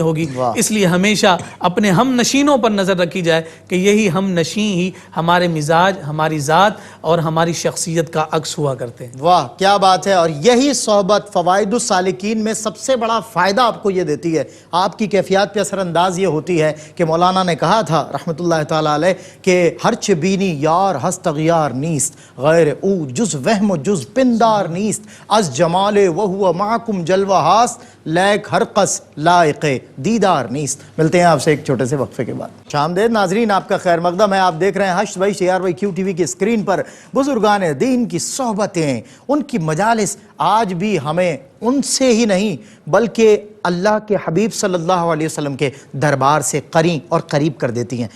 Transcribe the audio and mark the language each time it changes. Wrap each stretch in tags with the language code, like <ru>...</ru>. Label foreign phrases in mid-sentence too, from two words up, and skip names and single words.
<ur>اس لیے ہمیشہ اپنے اپنے ہم نشینوں پر نظر رکھی جائے کہ یہی ہم نشین ہی ہمارے مزاج، ہماری ذات اور ہماری شخصیت کا عکس ہوا کرتے ہیں۔ واہ کیا بات ہے، اور یہی صحبت فوائد السالکین میں سب سے بڑا فائدہ آپ کو یہ دیتی ہے، آپ کی کیفیات پہ اثر انداز یہ ہوتی ہے کہ مولانا نے کہا تھا</ur> <ar>رحمۃ اللہ تعالیٰ علیہ</ar> <ur>کہ</ur> <fa>ہرچ بینی یار ہست اغیار نیست، غیر او جز وہم و جز پندار نیست، از جمال وہو معکم جلوہ ہاست، لیک ہر قص لائق دیدار نیست۔</fa> <ur>ملتے ہیں آپ سے ایک چھوٹے سے وقفے کے بعد۔ شامدید ناظرین، آپ کا خیر مقدم ہے، آپ دیکھ رہے ہیں ہشت بھائی ARY QTV کی اسکرین پر بزرگان دین کی صحبتیں، ان کی مجالس آج بھی ہمیں ان سے ہی نہیں بلکہ اللہ کے حبیب</ur> <ar>صلی اللہ علیہ وسلم</ar> <ur>کے دربار سے قریب کر دیتی ہیں۔</ur>